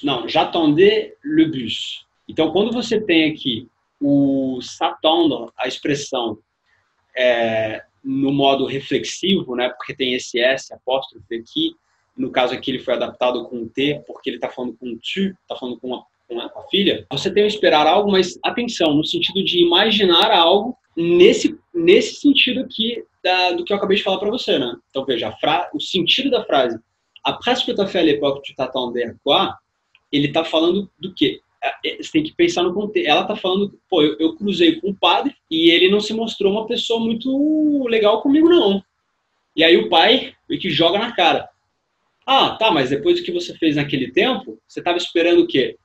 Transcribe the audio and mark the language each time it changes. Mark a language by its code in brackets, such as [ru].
[pt] Não, [fr] j'attendais le bus. [pt] Então, quando você tem aqui o s'attendre, a expressão no modo reflexivo, né, porque tem esse S, apóstrofe aqui, no caso aqui ele foi adaptado com um T, porque ele está falando com um tu, está falando com a filha, você tem que esperar algo, mas atenção, no sentido de imaginar algo nesse sentido aqui do que eu acabei de falar para você, né? Então veja, o sentido da frase, [fr] après ce que tu as fait à l'époque, tu t'attendais à quoi? [pt] Ele está falando do quê? Você tem que pensar no contexto. Ela está falando, pô, eu cruzei com o padre e ele não se mostrou uma pessoa muito legal comigo, não. E aí o pai meio que joga na cara. Ah, tá, mas depois do que você fez naquele tempo, você estava esperando o quê?